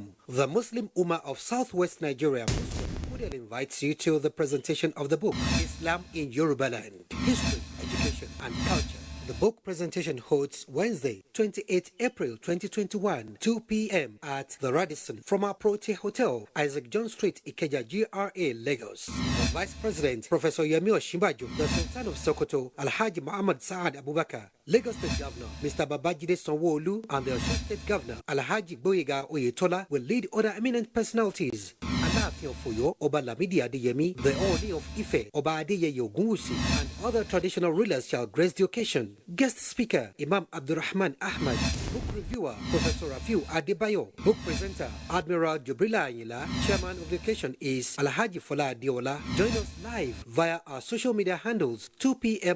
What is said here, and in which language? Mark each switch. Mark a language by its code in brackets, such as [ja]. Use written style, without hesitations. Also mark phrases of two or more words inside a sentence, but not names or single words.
[en] The Muslim Ummah of Southwest Nigeria invites you to the presentation of the book Islam in Yoruba Land, History, Education and Culture. The book presentation holds Wednesday, 28 April 2021, 2 p.m. at the Radisson from our Prote Hotel, Isaac John Street, Ikeja, GRA, Lagos. The Vice President, Professor Yemi Osinbajo, the Sultan of Sokoto, Alhaji Muhammad Saad Abubakar, Lagos State Governor, Mr. Babajide Sanwo-Olu, and the Osun State Governor, Alhaji Boyega Oyetola, will lead other eminent personalities. Alaafin Ofoyo, Oba Lamidi Adeyemi, the Oni of Ife, Oba Adeyeye Ogunwusi, and other traditional rulers shall grace the occasion. Guest speaker, Imam Abdurrahman Ahmad. Book reviewer, Professor Rafiu Adebayo. Book presenter, Admiral Jubrila Ayila. Chairman of the occasion is Alhaji Fola Adeola. Join us live via our social media handles, 2 p.m.